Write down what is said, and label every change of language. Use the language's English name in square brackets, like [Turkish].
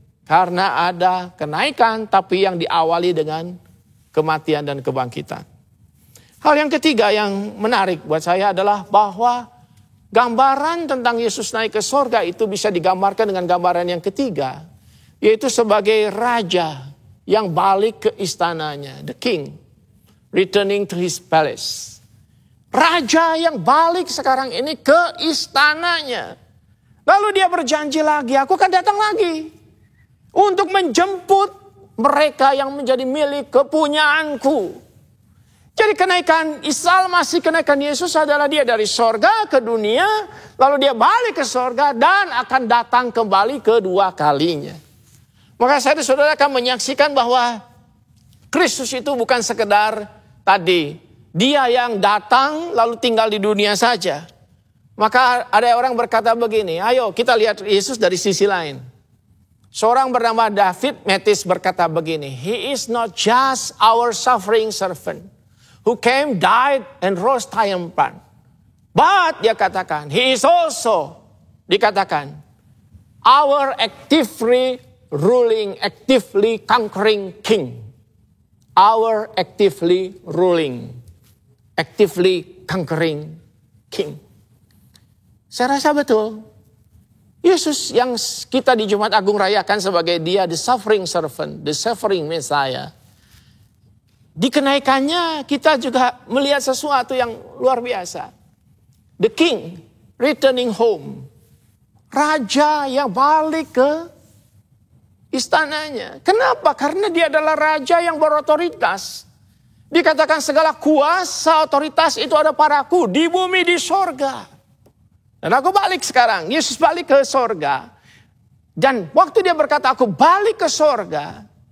[Indonesian] Karena ada kenaikan tapi yang diawali dengan kematian dan kebangkitan. Hal yang ketiga yang menarik buat saya adalah bahwa gambaran tentang Yesus naik ke surga itu bisa digambarkan dengan gambaran yang ketiga. Yaitu sebagai raja yang balik ke istananya. [English] The king returning to his palace. [Indonesian] Raja yang balik sekarang ini ke istananya. Lalu dia berjanji lagi, aku akan datang lagi. Untuk menjemput mereka yang menjadi milik kepunyaanku. Jadi kenaikan Isa Al-Masih, kenaikan Yesus adalah dia dari sorga ke dunia. Lalu dia balik ke sorga dan akan datang kembali kedua kalinya. Maka saya dan saudara akan menyaksikan bahwa Kristus itu bukan sekedar tadi. Dia yang datang lalu tinggal di dunia saja. Maka ada orang berkata begini, ayo kita lihat Yesus dari sisi lain. Seorang bernama David Mathis berkata begini, [English] He is not just our suffering servant, who came, died, and rose triumphant. But [Indonesian] dia katakan, [English] He is also, [Indonesian] dikatakan, [English] our actively ruling, actively conquering king. Our actively ruling, actively conquering king. [Indonesian] Saya rasa betul. Yesus yang kita di Jumat Agung rayakan sebagai dia [English] the suffering servant, the suffering Messiah. [Indonesian] Di kenaikannya kita juga melihat sesuatu yang luar biasa. [English] The king returning home. [Indonesian] Raja yang balik ke istananya. Kenapa? Karena dia adalah raja yang berotoritas. Dikatakan segala kuasa, otoritas itu ada padaku di bumi, di sorga. Dan aku balik sekarang. Yesus balik ke sorga. Dan waktu dia berkata aku balik ke sorga.